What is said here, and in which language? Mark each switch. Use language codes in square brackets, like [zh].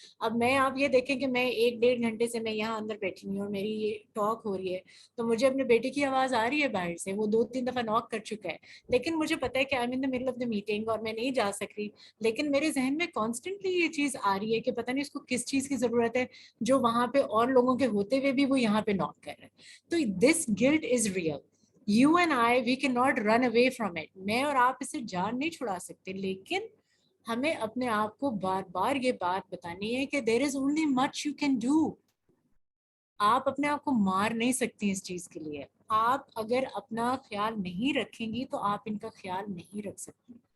[ur] اب آپ یہ دیکھیں کہ میں 1-1.5 گھنٹے سے میں یہاں اندر بیٹھی ہوں اور میری یہ ٹاک ہو رہی ہے، تو مجھے اپنے بیٹے کی آواز آ رہی ہے باہر سے. وہ 2-3 دفعہ ناک کر چکا ہے، لیکن مجھے پتا ہے کہ [en] I am in the middle of the meeting [ur] اور میں نہیں جا سکتی. لیکن میرے ذہن میں کانسٹنٹلی یہ چیز آ رہی ہے کہ پتہ نہیں اس کو کس چیز کی ضرورت ہے جو وہاں پہ اور لوگوں کے ہوتے ہوئے بھی وہ یہاں پہ ناک کر رہے ہیں. [en] تو this guilt is real. You and I, we cannot run away from it. [ur] میں اور آپ اسے جان نہیں چھڑا سکتے، لیکن ہمیں اپنے آپ کو بار بار یہ بات بتانی ہے کہ [en] there is only much you can do. [ur] آپ اپنے آپ کو مار نہیں سکتی اس چیز کے لیے. آپ اگر اپنا خیال نہیں رکھیں گی تو آپ ان کا خیال نہیں رکھ سکتی.